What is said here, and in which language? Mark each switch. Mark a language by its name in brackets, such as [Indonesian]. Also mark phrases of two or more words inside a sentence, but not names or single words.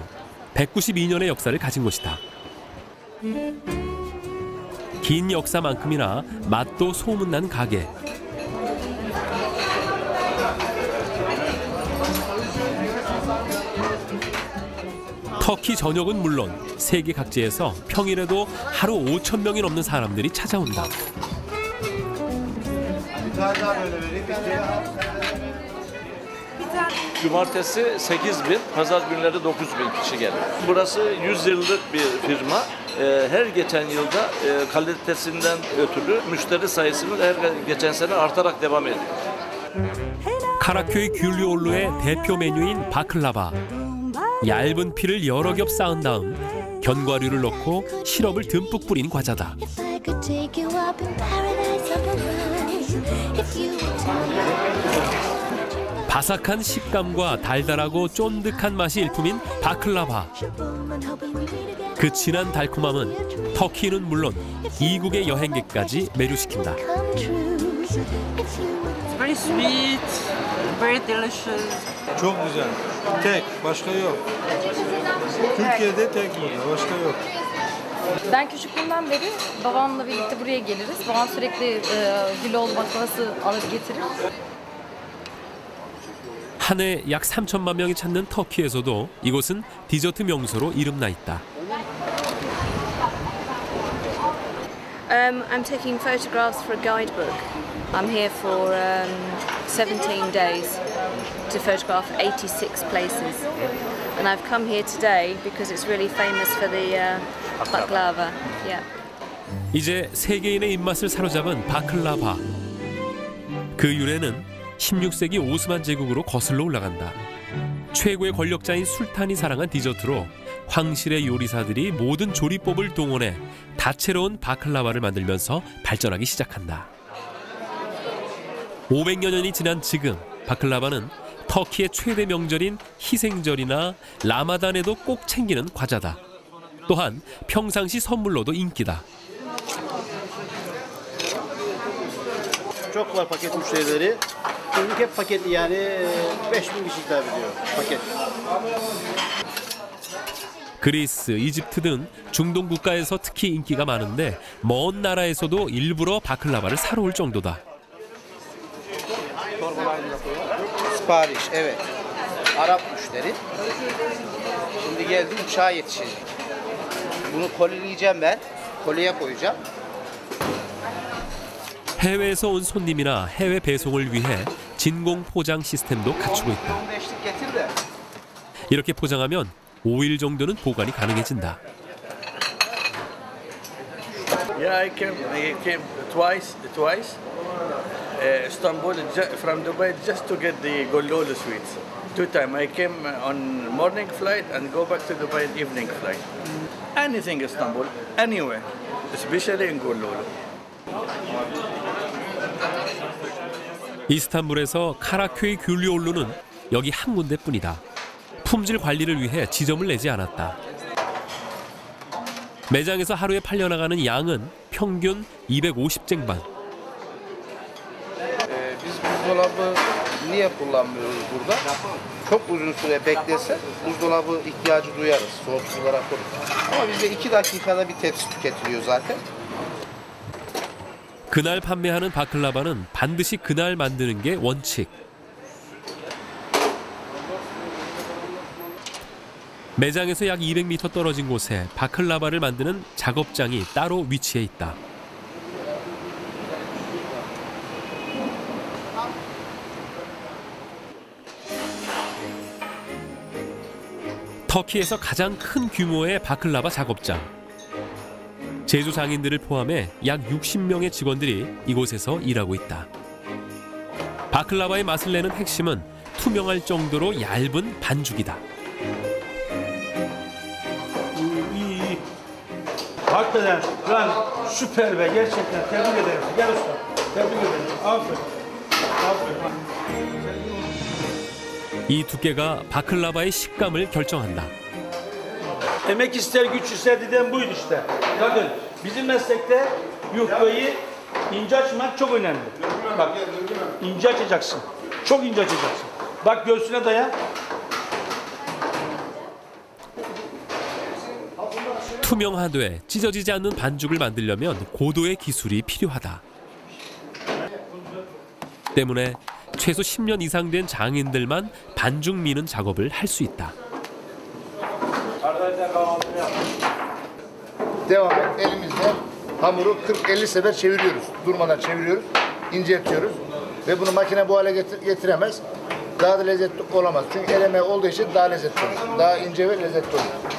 [Korean] 192년의 역사를 가진 곳이다. 긴 역사만큼이나 맛도 소문난 가게. 터키 전역은 물론 세계 각지에서 평일에도 하루 5,000명이 넘는 사람들이 찾아온다. [Turkish] Cumartesi 8.000, pazar günleri 9.000 kişi gelir. Burası 100 yıllık bir firma. Her geçen yılda kalitesinden ötürü müşteri sayısının her geçen sene artarak devam ediyor. [Korean] 카라köy 귤리올루의 대표 메뉴인 바클라바. 얇은 피를 여러 겹 쌓은 다음 견과류를 넣고 시럽을 듬뿍 뿌린 과자다. 바삭한 식감과 달달하고 쫀득한 맛이 일품인 바클라바. 그 진한 달콤함은 터키는 물론 이국의 여행객까지 매료시킨다. [English] Very sweet, very delicious. [Turkish] Çok güzel. Tek, başka yok. Türkiye'de tek burada, başka yok. Ben küçüklüğümden beri babamla birlikte buraya geliriz. Babam sürekli Güloğlu baklavası alır getirir. [Korean] 한 해 약 3천만 명이 찾는 터키에서도 이곳은 디저트 명소로 이름나 있다. [English] I'm taking photographs for a guidebook. I'm here for 17 days to photograph 86 places. And I've come here today because it's really famous for the baklava. Yeah. [Korean] 이제 세계인의 입맛을 사로잡은 바클라바. 그 유래는 16세기 오스만 제국으로 거슬러 올라간다. 최고의 권력자인 술탄이 사랑한 디저트로 황실의 요리사들이 모든 조리법을 동원해 다채로운 바클라바를 만들면서 발전하기 시작한다. 500여 년이 지난 지금 바클라바는 터키의 최대 명절인 희생절이나 라마단에도 꼭 챙기는 과자다. 또한 평상시 선물로도 인기다. [Turkish] Çok var paket müşterileri. Çocuk hep paketli yani 5.000 kişi hitap ediyor paket. [Korean] 그리스, 이집트 등 중동 국가에서 특히 인기가 많은데 먼 나라에서도 일부러 바클라바를 사러 올 정도다. [Turkish] Sipariş, evet. Arap müşteri. Şimdi geldi uçağa yetişecek. Bunu kolileyeceğim ben. Kolye koyacağım. [Korean] 해외에서 온 손님이나 해외 배송을 위해 진공 포장 시스템도 갖추고 있다. 이렇게 포장하면 5일 정도는 보관이 가능해진다. [English] Yeah, I came twice. Istanbul from Dubai just to get the Gollolu sweets. 2 times. I came on morning flight and go back to Dubai evening flight. Anything Istanbul, anywhere, especially in Gollolu. [Korean] 이스탄불에서 카라köy 귤리올루는 여기 한 군데뿐이다. 품질 관리를 위해 지점을 내지 않았다. 매장에서 하루에 팔려나가는 양은 평균 250쟁반. [Turkish] Biz buzdolabı niye kullanmıyoruz burada? Çok uzun süre beklese buzdolabı ihtiyacı duyarız. Soğutuculara koyuyoruz. Ama bizde 2 dakikada bir tepsi tüketiliyor zaten. [Korean] 그날 판매하는 바클라바는 반드시 그날 만드는 게 원칙. 매장에서 약 200m 떨어진 곳에 바클라바를 만드는 작업장이 따로 위치해 있다. 터키에서 가장 큰 규모의 바클라바 작업장. 제조 장인들을 포함해 약 60명의 직원들이 이곳에서 일하고 있다. 바클라바의 맛을 내는 핵심은 투명할 정도로 얇은 반죽이다. [Turkish] İyi. Hakikaten lan süper be, gerçekten tebrik ederim. Gel usta. Tebrik ederim. Aferin. Aferin. [Korean] 이 두께가 바클라바의 식감을 결정한다. [Turkish] Emek ister, güç ister dediğim buydu işte. Bakın bizim meslekte yufkayı ince açmak çok önemli. bak. İnce açacaksın. Çok ince açacaksın. Bak göğsüne daya. [Korean] 투명하되 찢어지지 않는 반죽을 만들려면 고도의 기술이 필요하다. 때문에 최소 10년 이상 된 장인들만 반죽 미는 작업을 할 수 있다. [Turkish] Devam et. Elimizle hamuru 40-50 sefer çeviriyoruz. Durmadan çeviriyoruz. İnceltiyoruz. Ve bunu makine bu hale getiremez. Daha da lezzetli olamaz. Çünkü el emeği olduğu için daha lezzetli olur. Daha ince ve lezzetli olur.